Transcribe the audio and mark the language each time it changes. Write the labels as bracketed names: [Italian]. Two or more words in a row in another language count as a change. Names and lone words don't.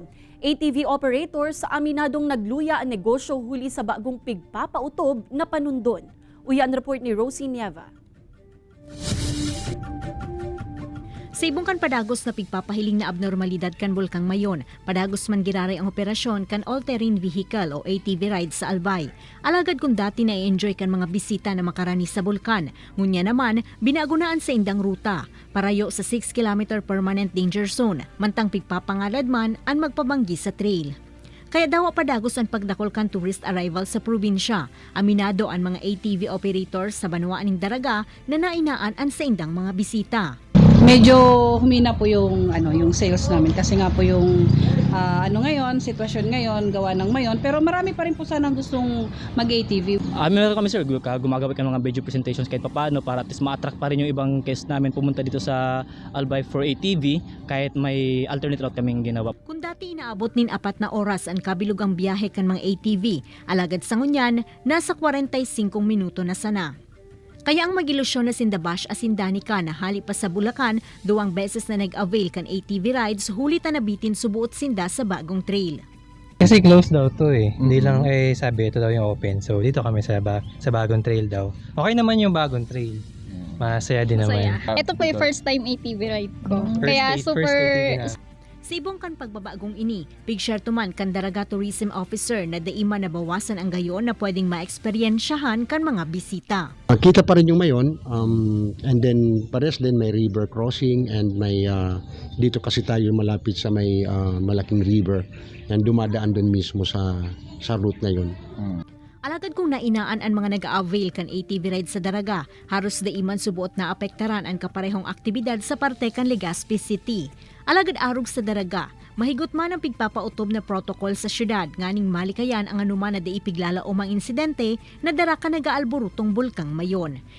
[Bikol] ATV operators sa aminadong nagluya ang negosyo huli sa bagong pigpapautob na panundon. Uyan report ni Rosie Nieva. Sa ibong kan padagos na pigpapahiling na abnormalidad kan bulkang mayon, padagos man giraray ang operasyon kan all-terrain vehicle o ATV ride sa Albay. Alagad kung dati na i-enjoy kan mga bisita na makarani sa bulkan, ngunya naman binagunaan sa indang ruta, parayo sa 6 km [English] permanent danger zone, [Bikol] mantang pigpapangalad man ang magpabanggi sa trail. Kaya daw padagos ang pagdakol kan [English] tourist arrival [Bikol] sa probinsya. Aminado ang mga ATV operators sa Banwaan ng Daraga na nainaan ang sa indang mga bisita. [Filipino] Medyo humina po yung sales namin kasi nga po yung sitwasyon ngayon gawa ng mayon, pero marami pa rin po sanang gustong mag-ATV. Meron kami sir, gumagawa kami ng mga [English] video presentations [Filipino] kahit paano para [English] at least [Filipino] ma-attract pa rin yung ibang guests namin pumunta dito sa Albay [English] for ATV [Filipino] kahit may [English] alternate route [Filipino] kaming ginawa. [Bikol] Kung dati inaabot nin 4 na oras ang kabilog ang biyahe kan mga ATV, alagad sa ngunyan, nasa 45 minuto na sana. Kaya ang magilusyon na sindabash asindanika na hali pa sa Bulacan, 2 beses na nag-avail kan ATV rides hulit na nabitin subuot sinda sa bagong trail. [Filipino] Kasi close daw to eh. Hindi lang sabi ito daw yung open. So dito kami sa bagong trail daw. Okay naman yung bagong trail. Masaya din naman. Ito po yung [English] first time ATV ride [Filipino] ko. First ATV na. [Bikol] Sa ibong kan pagbabagong ini, pigshare tuman kan Daraga Tourism Officer na daima nabawasan ang gayon na pwedeng ma-eksperyensyahan kan mga bisita. [Filipino] Kita pa rin yung mayon, [English] and then [Filipino] pares din may river crossing and may dito kasi tayo malapit sa may malaking river yan dumadaan doon mismo sa route na yun. [Bikol] Alagad kung nainaan ang mga nag-avail kan ATV ride sa Daraga, haros daiman subuot na apektaran ang kaparehong aktibidad sa parte kan Legazpi City. Alagad arog sa Daraga, mahigot man ang pigpapautob na protocol sa syudad, nganing malikayan ang anuman na daipiglala o mga insidente na dara ka nag-aalburutong bulkang mayon.